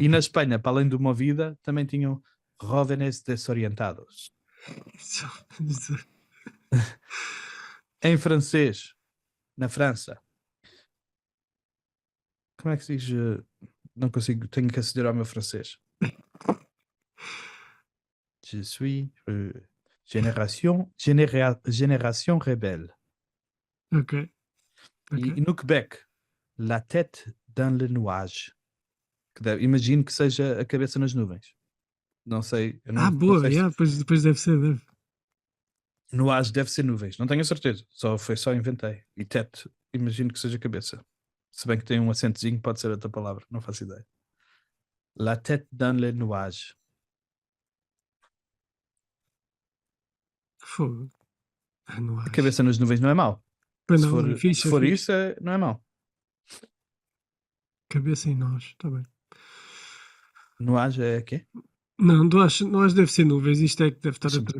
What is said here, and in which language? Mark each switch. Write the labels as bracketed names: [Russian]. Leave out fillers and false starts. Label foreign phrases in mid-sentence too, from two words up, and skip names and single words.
[Portuguese] E na Espanha, para além de uma vida, também tinham Jóvenes Desorientados. Em francês, na França, como é que se diz? Não consigo, tenho que aceder ao meu francês. [French] Je suis génération rebelle. [Portuguese] Ok. E no Quebec, [French] La tête dans le nuage. [Portuguese] Imagino que seja a cabeça nas nuvens. Não sei. Boa, não sei depois deve ser. nuage deve ser nuvens. Não tenho a certeza. Só inventei. E tête, imagino que seja cabeça. Se bem que tem um acentozinho, pode ser outra palavra. Não faço ideia. [French] La tête dans le nuage. [Portuguese] Fogo. Não A acho. cabeça nas nuvens não é mau. Pois Se não, for, é fixe, se for é fixe. isso, não é mau. Cabeça em nós, está bem. Nuage é quê? Não acho deve ser nuvens. Isto é que deve estar a traduzir